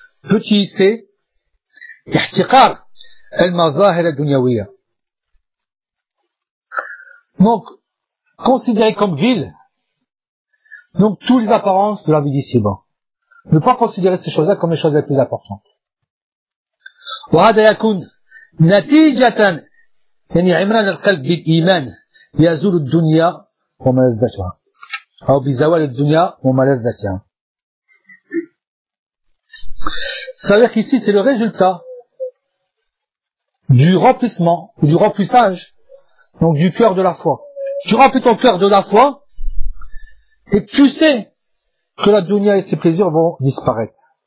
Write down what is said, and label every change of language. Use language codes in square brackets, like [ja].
[fr] Petit C, [ar] ihtiqar al-mazahir al-dunyawiyya. [fr] Donc, considéré comme ville, donc, toutes les apparences de la vie d'ici-bas. Ne pas considérer ces choses-là comme les choses les plus importantes. [ar] وهذا يكون نتيجة يعني عمران القلب بالإيمان يزول الدنيا وملذتها أو بزوال الدنيا وملذتها. [fr] C'est-à-dire qu'ici c'est le résultat du remplissement ou du remplissage donc du cœur de la foi. Tu remplis ton cœur de la foi et tu sais que la dunya et ses plaisirs vont disparaître.